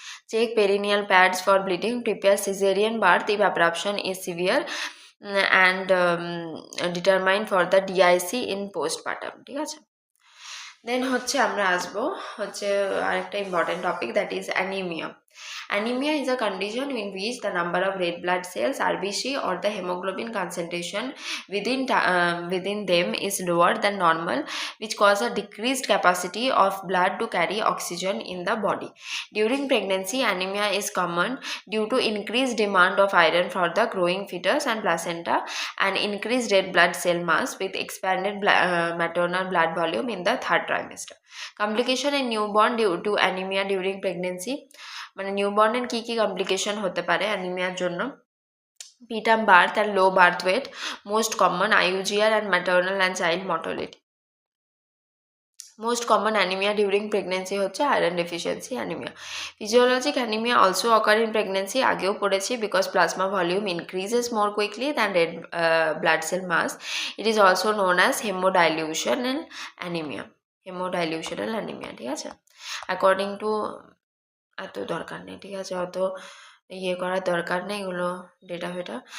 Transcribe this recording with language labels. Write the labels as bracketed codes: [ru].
[en] Check perineal pads for bleeding, prepare cesarean birth if abruption is severe, and determine for the DIC in postpartum, [bn] ঠিক আছে। দেন হচ্ছে আমরা আসবো হচ্ছে আরেকটা important topic, [en] That is anaemia. Anemia is a condition in which the number of red blood cells RBC or the hemoglobin concentration within them is lower than normal, which cause a decreased capacity of blood to carry oxygen in the body. During pregnancy, anemia is common due to increased demand of iron for the growing fetus and placenta and increased red blood cell mass with expanded maternal blood volume in the third trimester. Complication in newborn due to anemia during pregnancy, [bn] মানে নিউবর্নের কি কি complication হতে পারে অ্যানিমিয়ার জন্য? [en] preterm birth and low birth weight, most common IUGR and maternal and child mortality. Most common anemia during pregnancy [bn] হচ্ছে [en] iron deficiency anemia. Physiologic anemia also occur in pregnancy, [bn] আগেও পড়েছি, [en] because plasma volume increases more quickly than red blood cell mass. It is also known as hemodilutional anemia. Hemodilutional anemia, [bn] ঠিক আছে? [en] According to [bn] এত দরকার নেই, ঠিক আছে, অত ইয়ে করার দরকার নেই, এগুলো ডেটা ফেটা।